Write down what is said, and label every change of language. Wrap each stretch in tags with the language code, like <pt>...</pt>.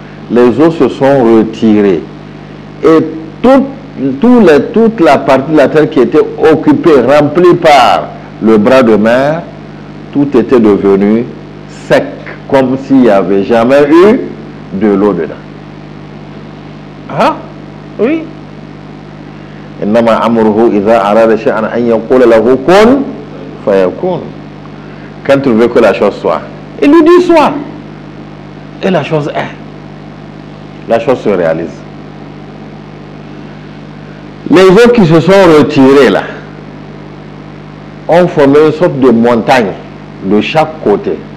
<fr>les eaux se sont retirées. Et toute la partie de la terre qui était occupée, remplie par le bras de mer, tout était devenu sec, comme s'il n'y avait jamais eu de l'eau dedans. Ah, oui.</fr> <ar>إنما أمره إذا أراد شيئا أن يقول له كن فيكون.</ar> <fr>Quand il veut que la chose soit, il lui dit soit. Et la chose est. La chose se réalise. Les eaux qui se sont retirées là ont formé une sorte de montagne de chaque côté.</fr>